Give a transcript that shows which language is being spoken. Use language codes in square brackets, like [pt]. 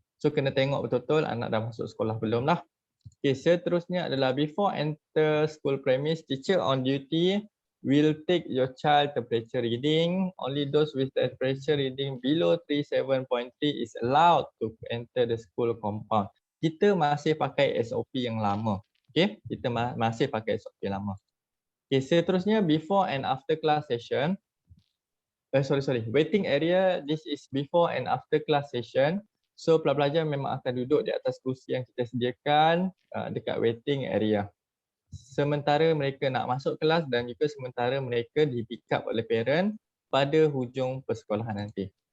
[ms] So kena tengok betul-betul anak dah masuk sekolah belum lah. Okay, seterusnya adalah [en] before enter school premise, teacher on duty will take your child temperature reading. Only those with temperature reading below 37.3 is allowed to enter the school compound. [ms] Kita masih pakai SOP yang lama. Okay, kita masih pakai SOP yang lama. [en] Okay, [ms] seterusnya [en] before and after class session. Sorry. Waiting area, this is before and after class session. [ms] So pelajar memang akan duduk di atas kursi yang kita sediakan dekat waiting area. Sementara mereka nak masuk kelas dan juga sementara mereka di pick up oleh parent pada hujung persekolahan nanti.